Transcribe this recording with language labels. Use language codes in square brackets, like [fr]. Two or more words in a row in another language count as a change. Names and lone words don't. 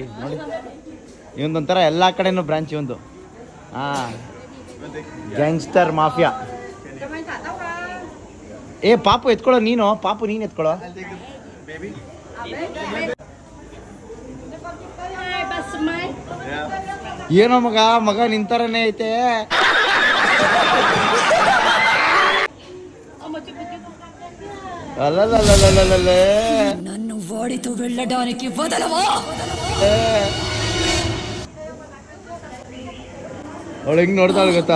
[kn] ಇವೊಂದೊಂಥರ ಎಲ್ಲ ಕಡೆನೂ ಬ್ರಾಂಚ್ ಒಂದು. [en] gangster mafia. [kn] ಪಾಪು ಎತ್ಕೊಳ್ಳೋ ನೀನು ಎತ್ಕೊಳ್ಳೋ. ಏನೋ ಮಗ ನಿಂತರನೇ ಐತೆ. [te] నన్ను వాడితో వెళ్ళడానికి వదలవా? [kn] ಅವಳು ಹೆಂಗ್ ನೋಡ್ತಾಳೆ ಗೊತ್ತಾ?